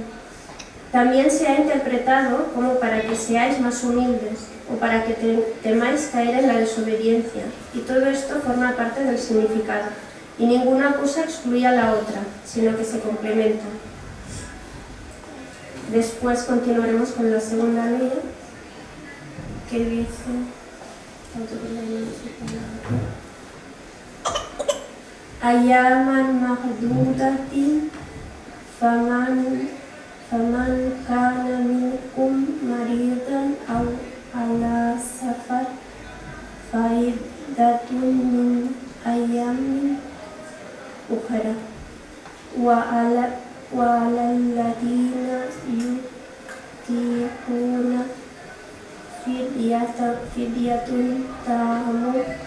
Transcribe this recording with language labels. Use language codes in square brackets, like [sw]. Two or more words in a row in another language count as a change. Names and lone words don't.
[es] También se ha interpretado como para que seáis más humildes o para que temáis caer en la desobediencia. Y todo esto forma parte del significado. Y ninguna cosa excluye a la otra, sino que se complementan. Después continuaremos con la segunda ley, que dice... [ar] أياما معدودات فمن كان منكم مريضا أو على سفر فعدة من أيام أخر وعلى الذين يطيقونه فدية طعام